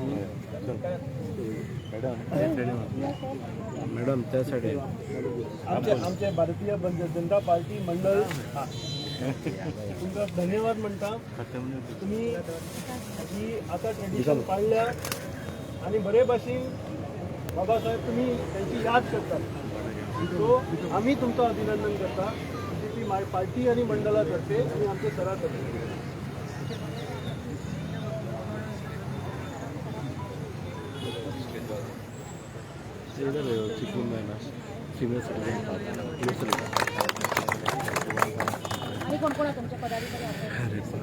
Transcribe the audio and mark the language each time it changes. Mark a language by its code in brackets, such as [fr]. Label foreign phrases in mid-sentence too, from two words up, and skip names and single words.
[kok] मॅडम त्या साईड आमचे भारतीय जनता पार्टी मंडळ तुमकां धन्यवाद म्हणटा. [mr] तुम्ही ही आता ट्रेडिशन पाळल्या आणि बरे भाशेन बाबासाहेब तुम्ही त्यांची याद करतात. सो आम्ही तुमचं अभिनंदन करता बीजेपी पार्टी आणि मंडळातर्फे आणि आमच्या सरातर्फे. आणि कोण कोण आहे तुमच्या पदाधिकारी आहेत?